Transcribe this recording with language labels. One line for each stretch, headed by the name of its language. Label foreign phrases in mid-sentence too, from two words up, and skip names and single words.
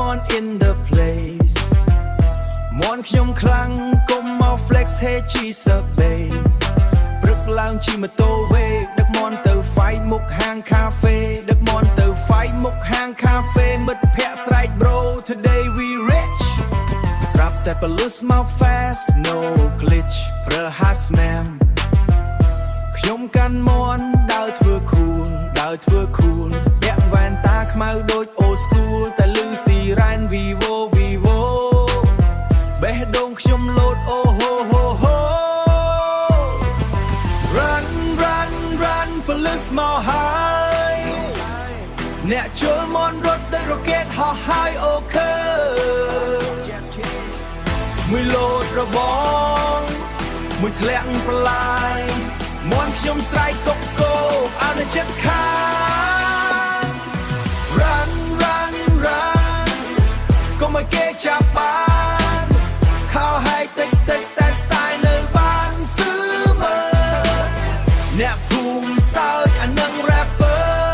English: in the place
Khmer: មន់ខ្ញុំខ្លាំងកុំមក
English: flex hey Jesus babe
Khmer: ព្រឹកឡើងជិះម៉ូតូវេដឹកម ន់ទៅ fight មុខហាងកាហ្វេដឹកមន់ទៅ fight មុខហាងកាហ្វេមិត្តភ័ក្តិស្រែក
English: bro today we rich
Khmer: ស្រាប់តែ police មក
English: fast no glitch
Khmer: ប្រើ hasman ខ្ញុំកាន់មន់ដើរធ្វើ cool ដើរធ្វើ cool ពាក់វ៉ែនតាខ្មៅដូច
English: old school
Khmer: តែលឺស៊ីរ៉ែន vivo vivo បេះដូងខ្ញុំលោតអូហូហូហូ
English: run run run police
Khmer: មកហើយអ្នកចូលមន់រត់ដោយ rocket ហោះហើយអូខេ មួយលោតរបងមួយធ្លាក់ប្រឡាយមន់ខ្ញុំស្រែកកុកកោអត់នៅចិត្តខាង
English: run run run
Khmer: កុំឲ្យគេចាប់បានខោហើយតិចតិចតែ style នៅបានស៊ឺមើលអ្នកភូមិសើចអានឹង rapper